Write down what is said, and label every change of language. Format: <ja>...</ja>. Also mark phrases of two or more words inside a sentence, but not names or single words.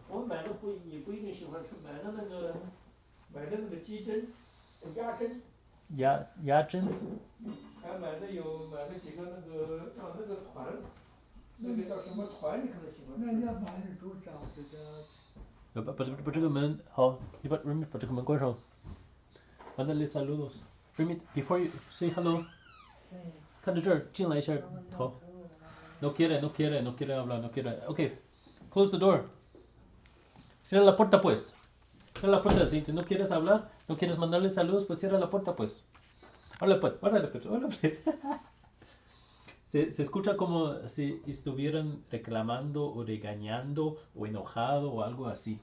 <zh>我买的你不一定喜欢吃，买的那个鸡胗，鸭胗，鸭胗？还买了几个那个团，那个叫什么团，你可能喜欢吃。那要把这煮饺子的，把这个门好，你把 Remy 把这个门关上。</zh> <es>Mándale saludos.</es> <en>Remy, before you say hello,</en> <zh>哎，看着这儿，进来一下要不要头。陪我吗？</zh> <es>No quiere, no quiere, no quiere hablar, no quiere.</es> <en>Okay, close the door.</en> <es>Cierra la puerta, pues. Cierra la puerta. Si no quieres hablar, no quieres mandarle saludos, pues cierra la puerta, pues. Órale, pues, órale, pues, órale. Se escucha como si estuvieran reclamando o regañando o enojado o algo así.</es>